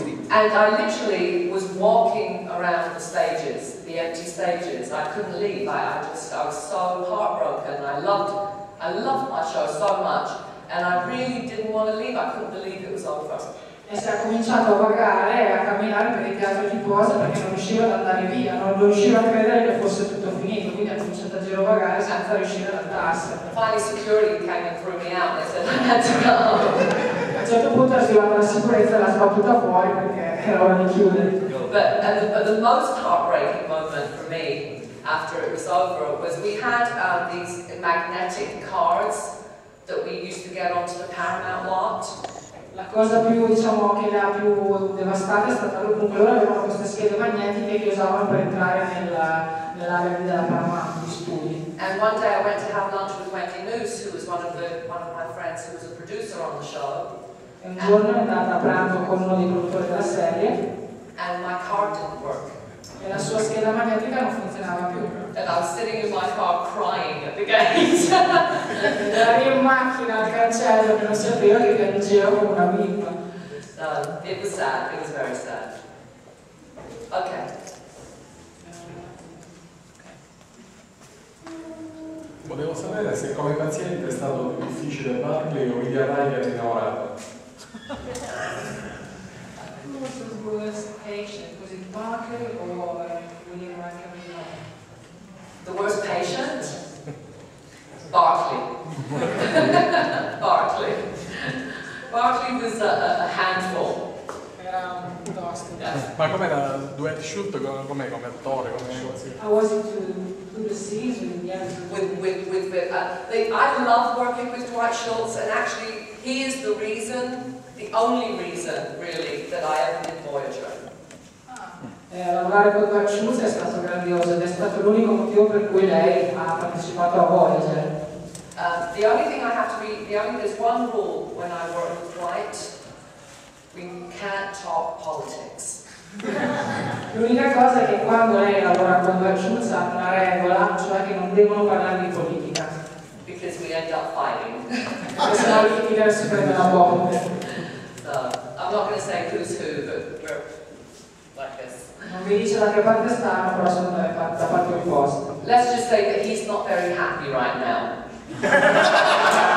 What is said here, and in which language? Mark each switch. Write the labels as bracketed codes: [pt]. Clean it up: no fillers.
[en] And I literally was walking around the stages, the empty stages. I couldn't leave. I was so heartbroken. I loved my show so much, and I really didn't want to leave. I couldn't believe it was over. [it] E si è cominciato a vagare e a camminare per il teatro di posa perché non riusciva ad andare via, non riusciva a credere che fosse tutto finito, quindi ha cominciato a girovagare senza riuscire ad andarsene. [en] Finally security came and threw me out and they said I had to go. [it] A un certo punto è arrivata la sicurezza e l'ha sbattuta fuori perché era ora di chiudere. [en] But the most heartbreaking moment for me after it was over was we had these magnetic cards that we used to get onto the Paramount lot. [it] La cosa più, diciamo, che l'ha più devastata è stata comunque loro avevano queste schede magnetiche che usavano per entrare nell'area della Paramount di studi. [en] And one day I went to have lunch with Wendy Moose, who was one of my friends who was a producer on the show. [it] E un giorno è andata a pranzo con uno dei produttori della serie. [en] And my card didn't work. [it] E la sua scheda magnetica non funzionava più. [en] And I was sitting in my car crying at the gate. [it] Era in macchina al cancello che non sapeva che piangeva come una bimba. [en] So it was sad, it was very sad. Okay. [it] Volevo sapere se come paziente è stato più difficile Barclay o William Ryder in Aurata. [en] Who was the worst patient? Was it Barclay or William Ryder? The worst patient? Barclay. Barclay. Barclay was a handful. [it] Era un tosto. [en] Yeah. [it] Ma com'era duet shoot come attore? [en] How was it to do the scenes with the actors? I love working with Dwight Schultz, and actually he is the only reason really that I ever did Voyager. [it] Lavorare con Dwight Schultz è stato grandioso ed è stato l'unico motivo per cui lei ha partecipato a Voyager. [en] There's one rule when I work with Dwight: we can't talk politics. [it] L'unica cosa è che quando lei lavora con Dwight Schultz ha una regola, devono parlare di politica. [en] Because we end up fighting. [it] Perché sennò i leader si prendono a botte. [en] So, I'm not going to say who's who, but we're like this. [it] Non vi dice da che parte stanno, però sono da parte opposte. [en] Let's just say that he's not very happy right now.